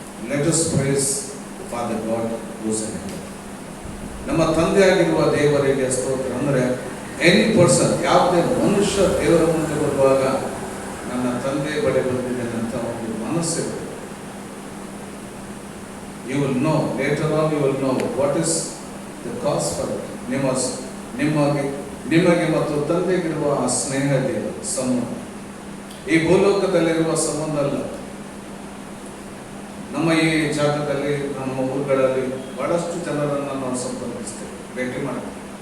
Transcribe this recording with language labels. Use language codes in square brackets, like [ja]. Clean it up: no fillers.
[en] Let us praise Father God who is in heaven. [kn] ನಮ್ಮ ತಂದೆ ಆಗಿರುವ ದೇವರಿಗೆ ಸ್ತೋತ್ರ. ಅಂದರೆ ಎನಿ ಪರ್ಸನ್, ಯಾವುದೇ ಮನುಷ್ಯ ದೇವರ ಮುಂದೆ ಬರುವಾಗ ನನ್ನ ತಂದೆ ಬಳಿ ಬಂದಿದ್ದೇನೆ ಅಂತ ಒಂದು ಮನಸ್ಸಿದೆ. [en] You will know, later on you will know what is the cause for it. [kn] ನಿಮಗೆ ಮತ್ತು ತಂದೆಗಿರುವ ಆ ಸ್ನೇಹ ಸಂಬಂಧ ಈ ಭೂಲೋಕದಲ್ಲಿರುವ ಸಂಬಂಧ ಅಲ್ಲ. ನಮ್ಮ ಈ ಜಾಗದಲ್ಲಿ, ನಮ್ಮ ಊರುಗಳಲ್ಲಿ ಬಹಳಷ್ಟು ಜನರನ್ನು ನಾವು ಸಂಪರ್ಕಿಸ್ತೇವೆ, ಭೇಟಿ ಮಾಡ್ತೇವೆ.